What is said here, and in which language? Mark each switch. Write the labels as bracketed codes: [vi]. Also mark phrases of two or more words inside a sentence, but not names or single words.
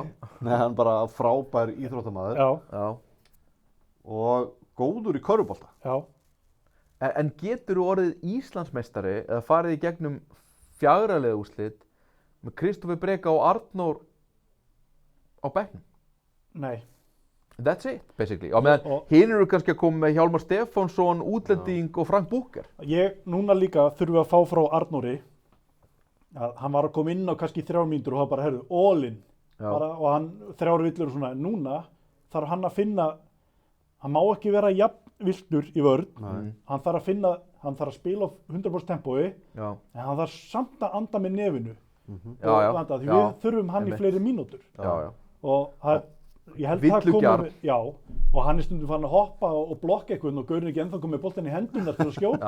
[is] Nei, hann bara frábær íþróttamaður. Já. Og góður í körfubolta. Já. En getur þú orðið Íslandsmeistari eða farið í gegnum 4 liða úrslit með Kristoffer Breka og Arnór á bekknum? Nei. [en] That's it, basically. [is] Á meðan hinn eru kannski að koma með Hjálmar Stefánsson, útlending og Frank Búker. Núna líka þurfum við að fá frá Arnóri að hann var að koma inn á kannski 3 mínútur og það bara, heyrðu, [en] all in. [is] Og hann 3 villur og svona. Núna þarf hann að finna, hann má ekki vera jafn viltur í vörn. Hann þarf að spila á 100% tempói, en hann þarf samt að anda með nefinu. Því við þurfum hann í fleiri mínútur. Og ég held það komið, og hann er stundum farin að hoppa og blokka eitthvað og Gaurin ekki ennþá komið boltan í hendunar til að skjóta.